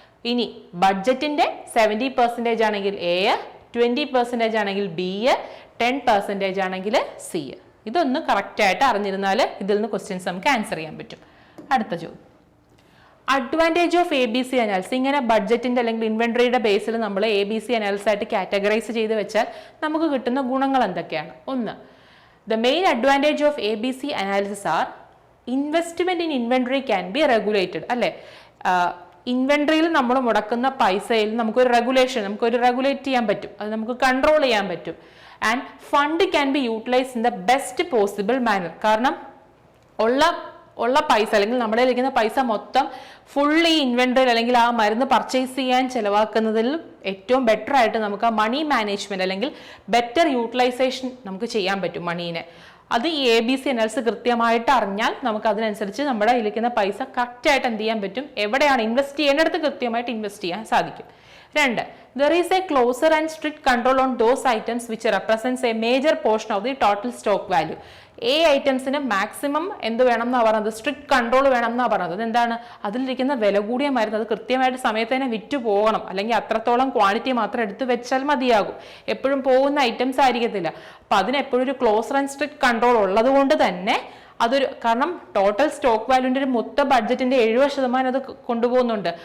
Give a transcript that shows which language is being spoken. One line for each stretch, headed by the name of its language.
Malayalam: ഇനി ബഡ്ജറ്റിന്റെ 70% ആണെങ്കിൽ എ, 20% ആണെങ്കിൽ ബി, 10% ആണെങ്കിൽ സി. ഇതൊന്ന് കറക്റ്റ് ആയിട്ട് അറിഞ്ഞിരുന്നാൽ ഇതിൽ നിന്ന് ക്വസ്റ്റ്യൻസ് നമുക്ക് ആൻസർ ചെയ്യാൻ പറ്റും. അടുത്ത ചോദ്യം, advantage of A B C analysis. ഇങ്ങനെ ബഡ്ജറ്റിന്റെ അല്ലെങ്കിൽ ഇൻവെന്ററിയുടെ ബേസിൽ നമ്മൾ എ ബി സി അനാലിസിസ് ആയിട്ട് കാറ്റഗറൈസ് ചെയ്ത് വെച്ചാൽ നമുക്ക് കിട്ടുന്ന ഗുണങ്ങൾ എന്തൊക്കെയാണ്?
English: ഒന്ന്, the main advantage of ABC analysis are investment in inventory can be regulated.
Malayalam: അല്ലേ, ഇൻവെന്ററിയിൽ നമ്മൾ മുടക്കുന്ന പൈസയിൽ നമുക്കൊരു റെഗുലേറ്റ് ചെയ്യാൻ പറ്റും, അത് നമുക്ക് കൺട്രോൾ ചെയ്യാൻ പറ്റും.
English: And fund can be utilise in the best possible manner.
Malayalam: കാരണം ഉള്ള പൈസ അല്ലെങ്കിൽ നമ്മുടെ ഇരിക്കുന്ന പൈസ മൊത്തം ഫുള്ളി ഇൻവെന്ററി അല്ലെങ്കിൽ ആ മരുന്ന് പർച്ചേസ് ചെയ്യാൻ ചെലവാക്കുന്നതിൽ ഏറ്റവും ബെറ്റർ ആയിട്ട് നമുക്ക് ആ മണി മാനേജ്മെന്റ് അല്ലെങ്കിൽ ബെറ്റർ യൂട്ടിലൈസേഷൻ നമുക്ക് ചെയ്യാൻ പറ്റും മണീനെ. അത് ഈ ABC അനാലിസിസ് കൃത്യമായിട്ട് അറിഞ്ഞാൽ നമുക്ക് അതിനനുസരിച്ച് നമ്മുടെ ഇരിക്കുന്ന പൈസ കറക്റ്റായിട്ട് എന്ത് ചെയ്യാൻ പറ്റും, എവിടെയാണ് ഇൻവെസ്റ്റ് ചെയ്യേണ്ടടുത്ത് കൃത്യമായിട്ട് ഇൻവെസ്റ്റ് ചെയ്യാൻ സാധിക്കും.
English: 2, there is a closer and strict control on those items which represents a major portion of the total stock value.
Malayalam: ഐറ്റംസിന് maximum എന്ത് വേണം എന്നാ പറയുന്നത്, സ്ട്രിക്ട് കൺട്രോൾ വേണം എന്നാ പറയുന്നത്. എന്താണ്, അതിലിരിക്കുന്ന വില കൂടിയ മരുന്ന് അത് കൃത്യമായിട്ട് സമയത്ത് തന്നെ വിറ്റ് പോകണം, അല്ലെങ്കിൽ അത്രത്തോളം ക്വാണ്ടിറ്റി മാത്രം എടുത്ത് വെച്ചാൽ മതിയാകും. എപ്പോഴും പോകുന്ന ഐറ്റംസ് ആയിരിക്കത്തില്ല. അപ്പൊ അതിനെപ്പോഴും ഒരു ക്ലോസർ ആൻഡ് സ്ട്രിക്ട് കൺട്രോൾ ഉള്ളത് കൊണ്ട് തന്നെ കാരണം ടോട്ടൽ സ്റ്റോക്ക് വാല്യൂന്റെ ഒരു മൊത്ത ബഡ്ജറ്റിന്റെ 70% അത് കൊണ്ടുപോകുന്നുണ്ട്.